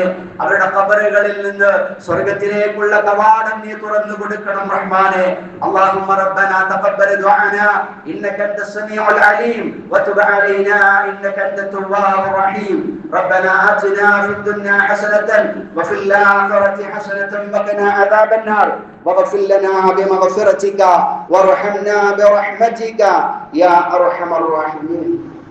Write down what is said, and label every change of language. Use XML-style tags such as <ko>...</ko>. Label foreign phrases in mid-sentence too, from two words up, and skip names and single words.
<ml>അവരുടെ ഖബറുകളിൽ നിന്ന് സ്വർഗ്ഗത്തിലേക്കുള്ള കവാടം നീ തുറന്നു കൊടുക്കണം റഹ്മാനെ.</ml> <ar>اللهم ربنا تقبل دعاءنا إنك أنت السميع العليم وتب علينا إنك أنت التواب الرحيم. ربنا آتنا في الدنيا حسنة وفي الآخرة حسنة وقنا عذاب النار واغفر لنا بمغفرتك وارحمنا برحمتك يا أرحم الراحمين.</ar>